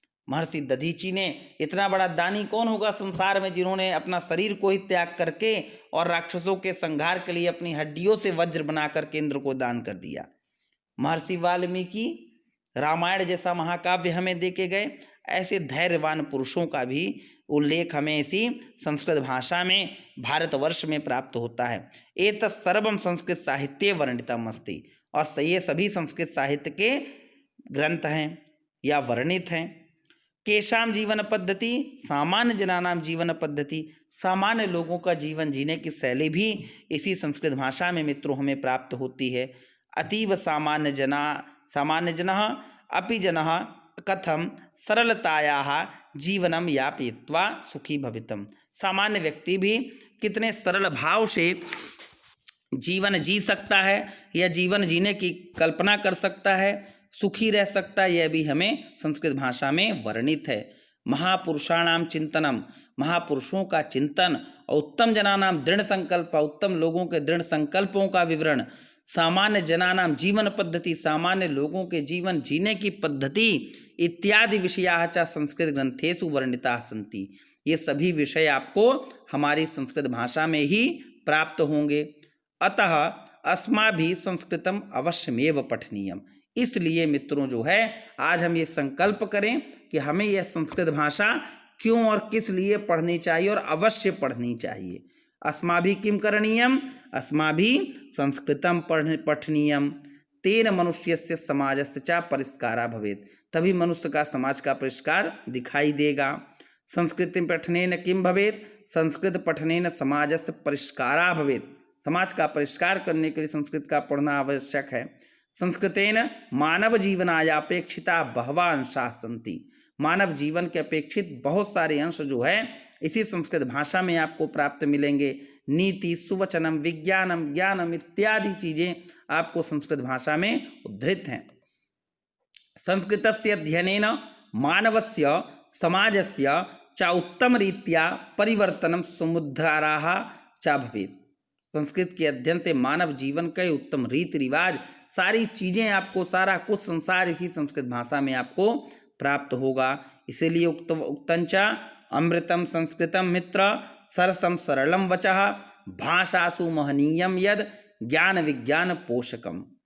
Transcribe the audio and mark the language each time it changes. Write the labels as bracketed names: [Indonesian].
[Hindi] महर्षि दधीचि ने, इतना बड़ा दानी कौन होगा संसार में जिन्होंने अपना शरीर को ही त्याग करके और राक्षसों के संहार के लिए अपनी हड्डियों से वज्र बनाकर इंद्र को दान कर दिया। महर्षि वाल्मीकि रामायण जैसा महाकाव्य हमें देके गए। ऐसे धैर्यवान पुरुषों का भी उल्लेख हमें इसी संस्कृत भाषा में भारतवर्ष में प्राप्त होता है। [Sanskrit] एतत् सर्वम संस्कृत साहित्ये वर्णितम अस्ति। [Hindi] और ये सभी संस्कृत साहित्य के ग्रंथ हैं या वर्णित हैं। [Sanskrit] केशाम जीवन पद्धति, सामान्य जनानाम जीवन पद्धति। [Hindi] सामान्य लोगों का जीवन जीने की शैली भी इसी संस्कृत भाषा में मित्रों हमें प्राप्त होती है। [Sanskrit] अतीव सामान्य जनः अपि जनः कथम सरलतायाः जीवनम यापयित्वा सुखी भवितम। [Hindi] सामान्य व्यक्ति भी कितने सरल भाव से जीवन जी सकता है या जीवन जीने की कल्पना कर सकता है, सुखी रह सकता है, यह भी हमें संस्कृत भाषा में वर्णित है। [Sanskrit] महापुरुषाणाम चिंतनम, [Hindi] महापुरुषों का चिंतन। और [Sanskrit] उत्तम जनानाम दृढ़ संकल्प, [Hindi] उत्तम लोगों के दृढ़ संकल्पों का विवरण। [Sanskrit] सामान्य जनानाम जीवन पद्धति, [Hindi] सामान्य लोगों के जीवन जीने की पद्धति [Sanskrit] इत्यादि विषयाः च संस्कृत ग्रंथेषु वर्णिताः सन्ति। [Hindi] ये सभी विषय आपको हमारी संस्कृत भाषा में ही प्राप्त होंगे। [Sanskrit] अतः अस्माभिः संस्कृतम अवश्यमेव पठनीयम। [Hindi] इसलिए मित्रों जो है आज हम ये संकल्प करें कि हमें यह संस्कृत भाषा क्यों और किस लिए पढ़नी चाहिए और अवश्य पढ़नी चाहिए। [Sanskrit] अस्माभिः किं करणीयम? अस्माभिः संस्कृतम पठनीयम। तेन मनुष्यस्य समाजस्य च परिष्कारः भवेत्। [Hindi] तभी मनुष्य का समाज का परिष्कार दिखाई देगा। [Sanskrit] संस्कृतिं पठनेन किं भवेत्? संस्कृत पठनेन समाजस्य परिष्कारः भवेत्। [Hindi] समाज का परिष्कार करने के लिए संस्कृत का पढ़ना आवश्यक है। [Sanskrit] संस्कृतेन मानव जीवनाय अपेक्षिता बहवा अंशाः सन्ति। [Hindi] मानव जीवन के अपेक्षित बहुत सारे अंश जो है इसी संस्कृत भाषा में आपको प्राप्त मिलेंगे। नीति, सुवचनम, विज्ञानम, ज्ञानम इत्यादि चीजें आपको संस्कृत भाषा में उद्धृत हैं। [Sanskrit] संस्कृतस्य अध्ययनेन मानवस्य समाजस्य च उत्तम रीत्या परिवर्तनम समुद्धाराः च भवेत्। [Hindi] संस्कृत के अध्ययन से मानव जीवन के उत्तम रीति रिवाज, सारी चीज़ें आपको, सारा कुछ संसार इसी संस्कृत भाषा में आपको प्राप्त होगा। [Sanskrit] इसीलिए उक्तंच अमृतम संस्कृतम मित्र सरसम सरलम वचः भाषासु महनीयम यद ज्ञान विज्ञान पोषकम।